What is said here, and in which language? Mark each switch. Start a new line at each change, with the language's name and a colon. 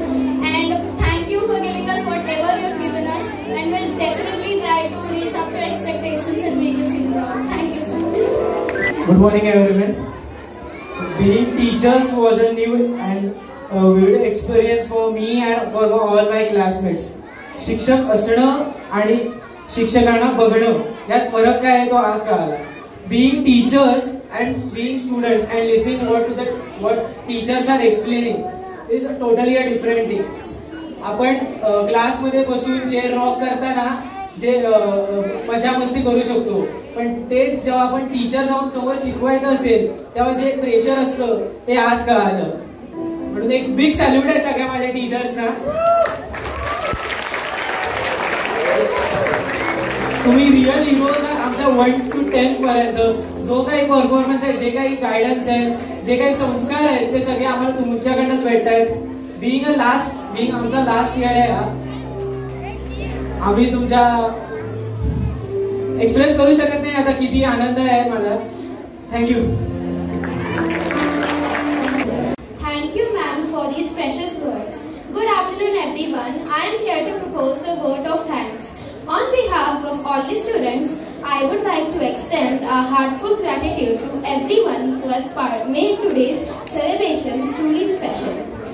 English: And thank you for giving us whatever you have given us, and we'll definitely try to reach up to expectations and make you feel proud. Thank you so much. Good morning everyone. So being teachers was a new and weird experience for me and for all my classmates.
Marathi: शिक्षक असणं आणि शिक्षकांना बघणं यात फरक काय आहे तो आज कळाला.
English: Being teachers and being students and listening what teachers are explaining is totally a different thing.
Marathi: आपण क्लासमध्ये बसून चेअर रॉक करताना जे मजा मस्ती करू शकतो, पण ते जेव्हा आपण टीचर जाऊन समोर शिकवायचं असेल तेव्हा जे प्रेशर असतं ते आज कळालं. म्हणून एक बिग सॅल्यूट आहे सगळ्या माझ्या टीचर्सना. तुम्ही रिअल हिरोज आमच्या 1 to 10 पर्यंत. जो काही परफॉर्मन्स आहे, जे काही गायडन्स आहे, जे काही संस्कार आहेत ते सगळे आम्हाला तुमच्याकडनंच भेटत आहेत. बिंग आमचा लास्ट इयर आहे हा. आम्ही तुमच्या एक्सप्रेस करू शकत नाही आता किती आनंद आहे मला. Thank you.
English: Thank you, ma'am, for these precious words. Good afternoon, everyone. I am here to propose the word of thanks. On behalf of all the students, I would like to extend a heartfelt gratitude to everyone who has made today's celebrations truly special.